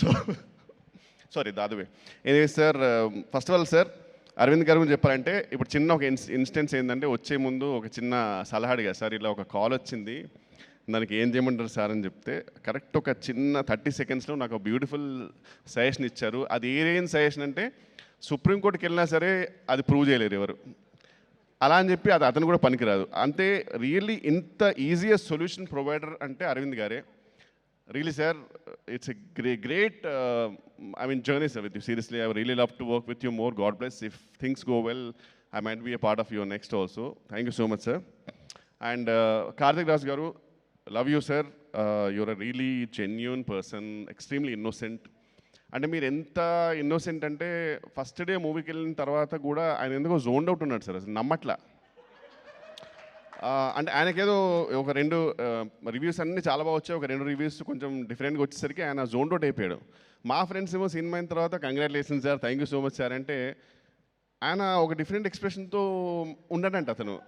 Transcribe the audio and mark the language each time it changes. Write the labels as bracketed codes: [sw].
[te] So sorry దాదువే. Anyway sir, [en] first of all [te] sir Arvind గారు గురించి చెప్పాలంటే ఇప్పుడు చిన్న ఒక ఇన్స్టెన్స్ ఏంటంటే వచ్చే ముందు ఒక చిన్న సలహా అడిగా సార్, ఇలా ఒక కాల్ వచ్చింది దానికి ఏం చేయమంటారు సార్ అని చెప్తే కరెక్ట్ ఒక చిన్న 30 సెకండ్స్లో నాకు ఒక బ్యూటిఫుల్ సజెషన్ ఇచ్చారు. అది ఏం సజెషన్ అంటే సుప్రీంకోర్టుకి వెళ్ళినా సరే అది ప్రూవ్ చేయలేరు ఎవరు, అలా అని చెప్పి అది అతను కూడా పనికిరాదు. అంతే రియల్లీ ఇంత ఈజియెస్ట్ సొల్యూషన్ ప్రొవైడర్ అంటే అరవింద్ గారే. [en] Really, sir, it's a great journey, sir, with you. Seriously, I would really love to work with you more. God bless. If things go well, I might be a part of your next also. Thank you so much, sir. And Karthik Raj Garu, love you, sir. You're a really genuine person, extremely innocent. [te] అంటే మీరు ఎంత innocent అంటే first day మూవీకి వెళ్ళిన తర్వాత కూడా ఆయన ఎందుకో జోన్డ్ అవుట్ ఉన్నాడు సార్, అసలు నమ్మట్లా. అంటే ఆయనకేదో ఒక 2 రివ్యూస్ అన్నీ చాలా బాగా వచ్చాయి, ఒక 2 రివ్యూస్ కొంచెం డిఫరెంట్గా వచ్చేసరికి ఆయన జోన్ అవుట్ అయిపోయాడు. మా ఫ్రెండ్స్ ఏమో సినిమా అయిన తర్వాత congratulation sir, [en] thank you so much [te] sir అంటే ఆయన ఒక డిఫరెంట్ ఎక్స్ప్రెషన్తో ఉండడంట అతను.